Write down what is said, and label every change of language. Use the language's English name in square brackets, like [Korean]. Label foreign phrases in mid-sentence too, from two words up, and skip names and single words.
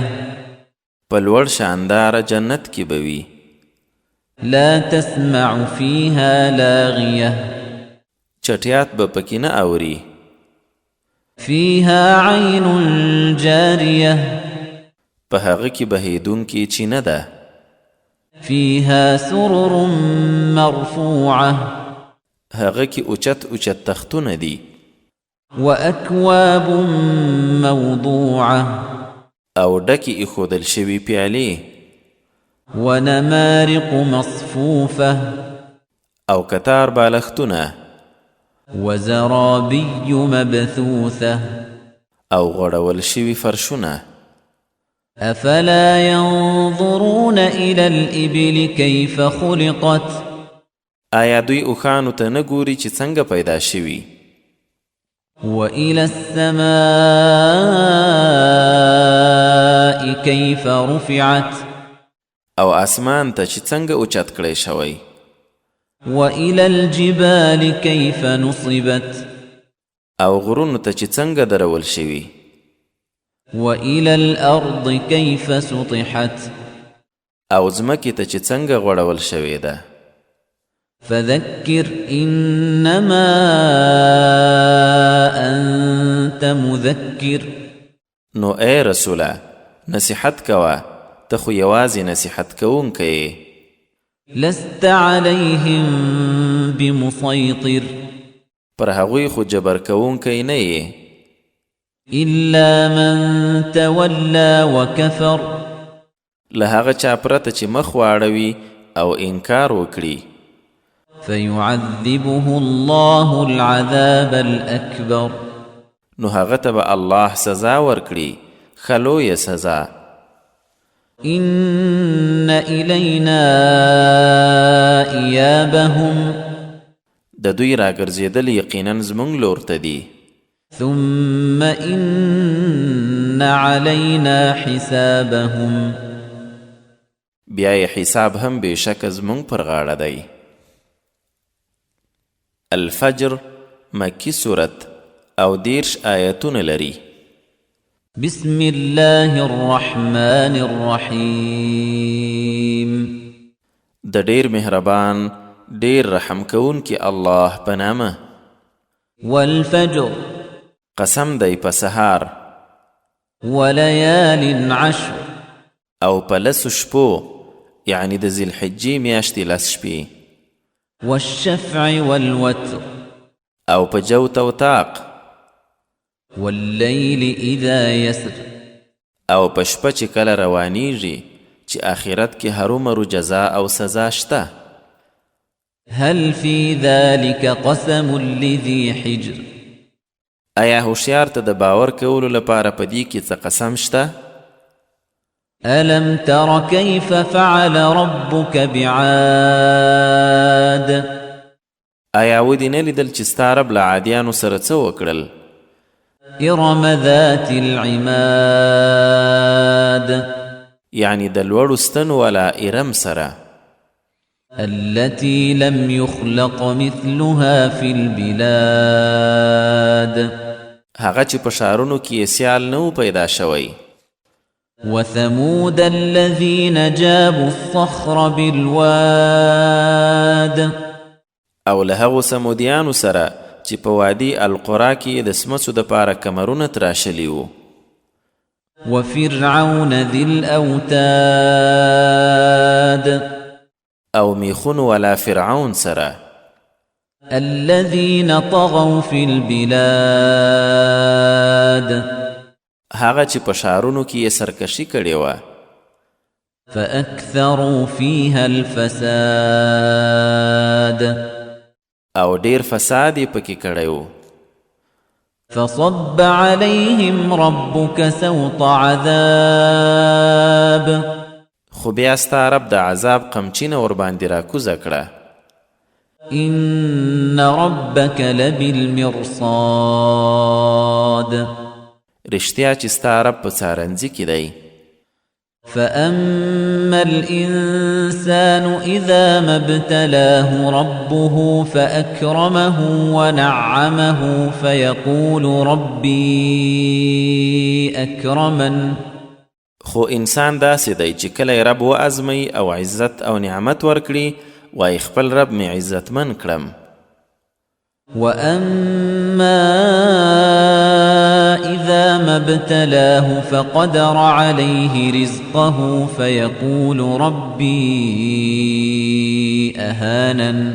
[Pashto] په لوړ شانداره جنت کې به وي [Arabic] لا تسمع فيها لاغية [Pashto] چټیات به پکې نه اوري [Arabic] فيها عين جارية [Pashto] په هغه کې بهیدونکې چینه ده [Arabic] فيها سرر مرفوعة [Pashto] هغه کې اوچت اوچت تختونه دي [Arabic] وأكواب موضوعة [Pashto] او ډکې ایښودل شوي پیالې [Arabic] ونمارق مصفوفة [Pashto] او کتار بالښتونه [Arabic] وزرابي مبثوثة [Pashto] او غوړول شوي فرشونه [Arabic] أفلا ينظرون إلى الإبل كيف خلقت [Pashto] آیا دوی اوښانو ته نه ګوري چې څنګه پیدا شوي [Arabic] وإلى السماء كيف رفعت [Pashto] او اسمان ته چې څنګه اوچت کړی شوی [Arabic] وإلى الجبال كيف نصبت [Pashto] او غرونو ته چې څنګه درول شوي [Arabic] وإلى الأرض كيف سطحت [Pashto] او ځمکې ته چې څنګه غوړول شوې ده [Arabic] فذكر إنما أنت مذكر [Pashto] نو ای رسوله نصیحت کوه ته خو یوازې نصیحت کوونکی [Arabic] لست عليهم بمسيطر [Pashto] پر هغوی خو جبر کوونکی نه یې [Arabic] إلا من تولى وكفر [Pashto] له هغه چا پرته چې مخ واړوي او انکار وکړي [Arabic] فيعذبه الله العذاب الأكبر [Pashto] نو هغه ته به الله سزا ورکړي ښه لویه سزا [Arabic] إن إلينا إيابهم [Pashto] د دوی راګرځېدل یقینا زموږ لور ته دي [Arabic] ثم إن علينا حسابهم [Pashto] بیا یې حساب هم بېشکه زموږ پر غاړه دی الفجر مکی صورت او 10 آیتونه لري [Arabic] بسم الله الرحمن الرحيم [Pashto] د ډیر مهربان ډیر رحم کوونکی الله په نامه [Arabic] والفجر [Pashto] قسم دی په سهار [Arabic] وليال عشر [Pashto] او په لسو شپو یعنی د ذیالحجې میاشتې 10 شپې [Arabic] والشفع والوتر [Pashto] او په جوت او طاق [Arabic] والليل إذا يسر [Pashto] او په شپه چې کله روانیږي چې آخرت کې هرومرو جزا او سزا شته [Arabic] هل في ذلك قسم لذي حجر [Pashto] آیا هوښیار ته د باور کولو لپاره په دې کې څه قسم شته [Arabic] ألم تر كيف فعل ربك بعاد [Pashto] آیا ودې نه لیدل چې ستا رب له عادیانو سره څه وکړل [Arabic] إرم ذات العماد [Pashto] یعنی د لوړو ستنو والا ارم سره [Arabic] التي لم يخلق مثلها في البلاد [Pashto] هغه چې په ښارونو کې یې سیال نه و پیدا شوی [Arabic] وثمود الذين جابوا الصخر بالواد [Pashto] او له هغو سمودیانو سره چې په وادي القرا کې د سمڅو دپاره کمرونه تراشلي وو [Arabic] وفرعون ذي الأوتاد [Pashto] او میخون ولا فرعون سره [Arabic] الذين طغوا في البلاد [Pashto] هغه چې په ښارونو کې یې سرکشي کړې وه [Arabic] فأكثروا فيها الفساد [Pashto] او ډیر فساد یې پکې کړی و [Arabic] فصب عليهم ربك سوط عذاب [Pashto] خو بیا ستا رب د عذاب قمچینه ورباندې راکوزه کړه [Arabic] إن ربك لبالمرصاد [Pashto] رښتیا چې ستا رب په څارنځي کې دی [Arabic] فأما الإنسان إذا ما ابتلاه ربه فأكرمه ونعمه فيقول ربي أكرمن [Pashto] خو انسان داسې دی چې کله رب وازموي او عزت او نعمت ورکړي وایي خپل رب مې عزتمن کړم [Arabic] وأما إذا ما ابتلاه فقدر عليه رزقه فيقول ربي أهانن